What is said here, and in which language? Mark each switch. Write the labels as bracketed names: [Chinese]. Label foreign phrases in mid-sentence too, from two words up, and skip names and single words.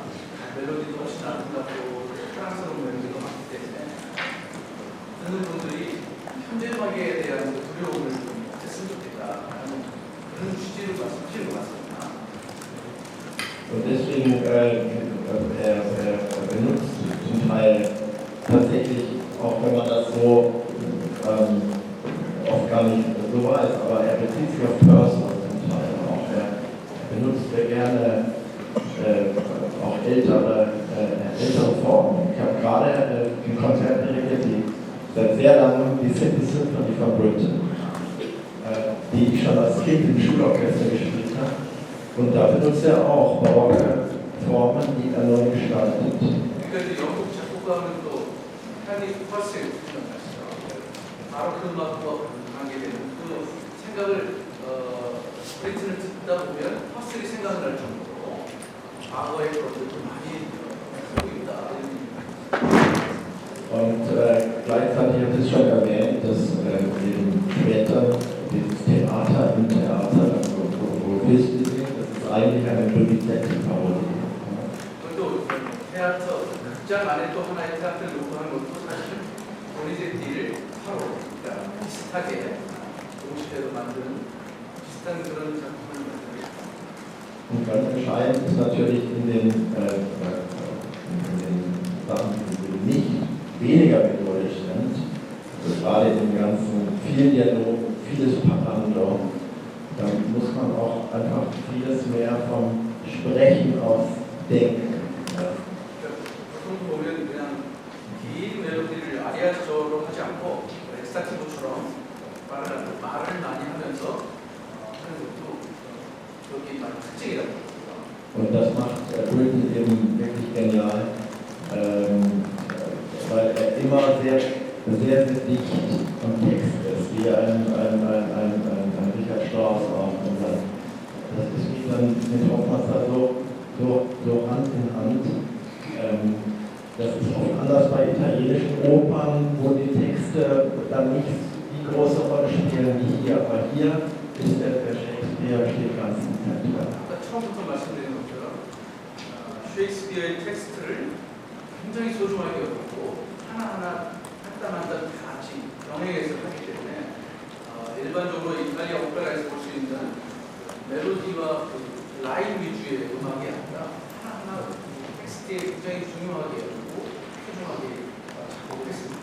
[Korean] 멜로디도 훨씬 아름답고 사랑스러운 멜로디가 많기 때문에 듣는 분들이 현대 음악에 대한 두려움을 좀 했으면 좋겠다라는 그런 취지로 말씀하시는 것 같습니다. [German] Und deswegen benutzt zum Teil tatsächlich, auch wenn man das so oft gar nicht so weiß, aber er bezieht sich auf Personal zum Teil auch. Er benutzt sehr gerne auch ältere Formen. Ich habe gerade ein Konzert dirigiert, die seit sehr langem die City Symphony von Britain, die ich schon als Kind im Schulorchester gespielt habe. Und da benutzt er auch barocke Formen, die er neu gestaltet. [Korean] 그러니까 영국 작곡가는 또 헨리 퍼셀 생각나시죠? 바로크 음악과 관계되는 그 생각을 브리튼을 듣다 보면 퍼셀이 생각을 할 정도로 과거의 것들도 많이 쓰고 있다. [German] Und gleichzeitig habe ich schon erwähnt, dass eben später dieses Theater im Theater, wo wichtig ist, das ist eigentlich eine Donizetti-Parodie. [Korean] 또 테아터 극장 안에 또 하나의 테아트를 놓고 하는 것도 사실 도니제티를 서로 그러니까 비슷하게 동시대로 만드는 비슷한 그런 작품을 만듭니다. [German] Und ganz entscheidend ist natürlich in den Sachen, die nicht weniger melodisch sind, also gerade in den ganzen vielen Dialogen, vieles Parlando, da muss man auch einfach vieles mehr vom Sprechen aus denken. [Korean] 보통 보면 그냥 긴 멜로디를 아리아처럼 하지 않고 엑스타티브처럼 말을 많이 하면서 하는 것도 여기 많은 특징이라고 합니다. [German] Und das macht Britain eben wirklich genial, weil er immer sehr, sehr, sehr dicht am Text ist, wie ein Richard Strauss auch. Das ist wie dann mit Hoffmannsthal so Hand in Hand. Das ist oft anders bei italienischen Opern, wo die Texte dann nicht die große Rolle spielen wie hier. Aber hier ist der Shakespeare steht ganz im Zentrum. [Korean] 아까 처음부터 말씀드린 것처럼 셰익스피어의 텍스트를 굉장히 소중하게 여겼고 하나하나 한땀 다 같이 병행해서 하기 때문에 일반적으로 이탈리아 오페라에서 볼 수 있는 멜로디와 그 라인 위주의 음악이 아니라 하나하나 텍스트에 굉장히 중요하게 여기고 소중하게 작곡을 했습니다.